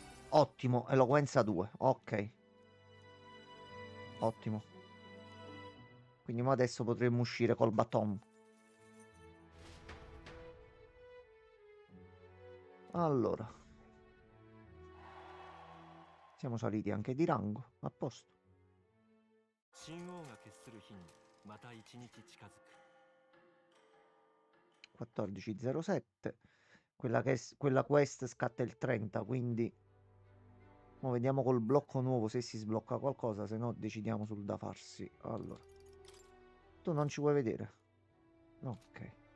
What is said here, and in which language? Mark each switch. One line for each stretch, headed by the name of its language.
Italian: Ottimo. Eloquenza 2. Ok. Ottimo. Quindi mo adesso potremmo uscire col baton. Allora. Siamo saliti anche di rango. A posto.
Japanese: 神王が決する日にまた一日近づく
Italian: 1407. Quella quest scatta il 30, quindi mo vediamo col blocco nuovo se si sblocca qualcosa, se no decidiamo sul da farsi. Allora, tu non ci vuoi vedere? Ok.